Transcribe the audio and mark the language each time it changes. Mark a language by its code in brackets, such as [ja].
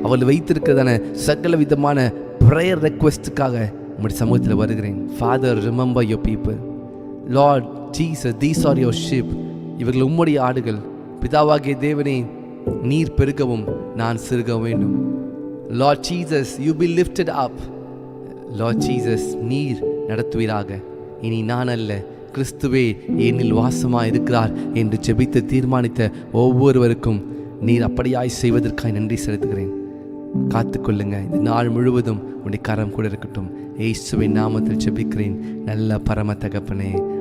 [ta] அவர்கள் வைத்திருக்கிறதான சகல விதமான prayer requestக்காக உங்களுடைய சமூகத்தில் வருகிறேன். [en] Father, remember your people. Lord Jesus, these are your sheep. [ta] இவர்கள் உம்முடைய ஆடுகள். பிதாவாகிய தேவனே, நீர் பெருகவும் நான் சிறுக வேண்டும். [en] Lord Jesus, you be lifted up. [ta] Lord Jesus, நீர் நடத்துவீராக. இனி நான் அல்ல, கிறிஸ்துவே என்னில் வாசமாக இருக்கிறார் என்று ஜெபித்து தீர்மானித்த ஒவ்வொருவருக்கும் நீர் அப்படியாய் செய்வதற்காக நன்றி செலுத்துகிறேன். காத்துக்கொள்ளுங்க. இந்த நாள் முழுவதும் உன்னுடைய கரம் கூட இருக்கட்டும். இயேசுவின் நாமத்தில் ஜெபிக்கிறேன் நல்ல பரம தகப்பனே.